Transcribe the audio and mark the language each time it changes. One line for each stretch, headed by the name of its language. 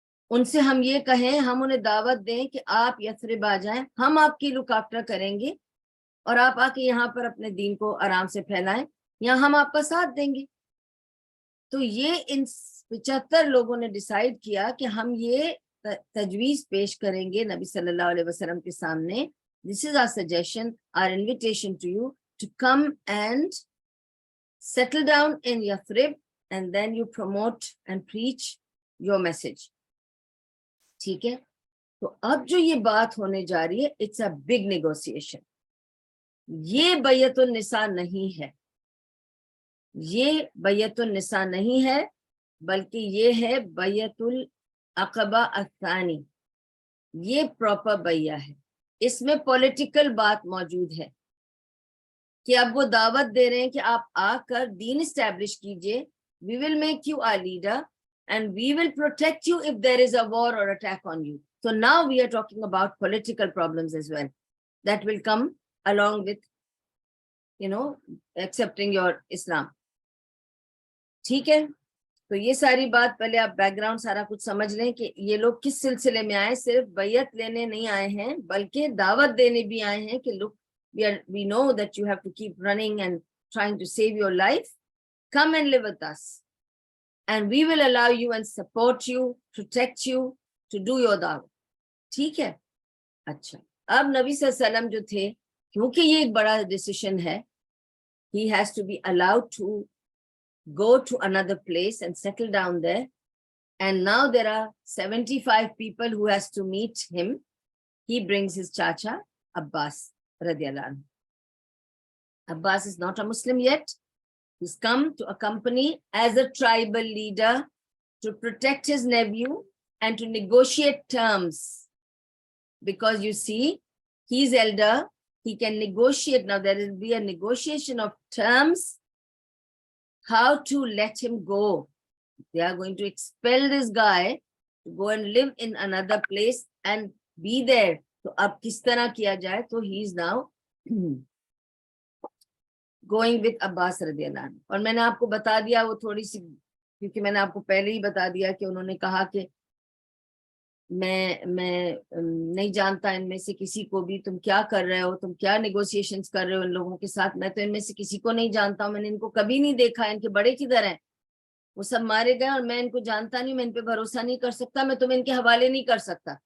Urdu: ان سے ہم یہ کہیں، ہم انہیں دعوت دیں کہ آپ یثرب آ جائیں، ہم آپ کی لک آفٹر کریں گے اور آپ آ کے یہاں پر اپنے دین کو آرام سے پھیلائیں، یا ہم آپ کا ساتھ دیں گے. تو یہ ان 75 لوگوں نے ڈیسائیڈ کیا کہ ہم یہ تجویز پیش کریں گے نبی صلی اللہ علیہ وسلم کے سامنے.
English: This is our suggestion, our invitation to you to come and settle down in Yathrib and then you promote and preach your message.
Urdu: ٹھیک ہے، تو اب جو یہ بات ہونے جا رہی ہے
English: it's a big negotiation.
Urdu: یہ بیعت النساء نہیں ہے، یہ بیعت النساء نہیں ہے، بلکہ یہ ہے بیعت العقبہ الثانی. یہ پراپر بیعہ ہے. اس میں پولیٹیکل بات موجود ہے کہ اب وہ دعوت دے رہے ہیں کہ آپ آ کر دین اسٹیبلش کیجئے.
English: we will make you our leader and we will protect you if there is a war or attack on you. So now we are talking about political problems as well that will come along with accepting your Islam.
Urdu: ٹھیک ہے، تو یہ ساری بات پہلے آپ back ground سارا کچھ سمجھ لیں کہ یہ لوگ کس سلسلے میں آئے. صرف بیعت لینے نہیں آئے ہیں بلکہ دعوت دینے بھی آئے ہیں کہ
English: look, we know that you have to keep running and trying to save your life. come and live with us and we will allow you and support you, protect you to do your da'wah.
Urdu: ٹھیک ہے. اچھا, اب نبی صلی اللہ علیہ وسلم جو تھے, کیونکہ یہ ایک بڑا ڈیسیشن ہے,
English: he has to be allowed to go to another place and settle down there. And now there are 75 people who has to meet him. He brings his chacha Abbas radiyallahu anhu. Abbas is not a Muslim yet. He's come to accompany as a tribal leader to protect his nephew and to negotiate terms. Because you see, he's elder, he can negotiate. Now there will be a negotiation of terms, how to let him go. They are going to expel this guy to go and live in another place and be there. So
Urdu: ab kis tarah kiya jaye?
English: So he is now going with Abbas radiyallahu anhu.
Urdu: اور میں نے آپ کو بتا دیا وہ تھوڑی سی, کیونکہ میں نے آپ کو پہلے ہی بتا دیا کہ انہوں نے کہا کہ میں نہیں جانتا ان میں سے کسی کو بھی, تم کیا کر رہے ہو, تم کیا نیگوسیشنز کر رہے ہو ان لوگوں کے ساتھ, میں تو ان میں سے کسی کو نہیں جانتا ہوں, میں نے ان کو کبھی نہیں دیکھا, ان کے بڑے کدھر ہیں, وہ سب مارے گئے اور میں ان کو جانتا نہیں, میں ان پہ بھروسہ نہیں کر سکتا, میں تمہیں ان کے حوالے نہیں کر سکتا.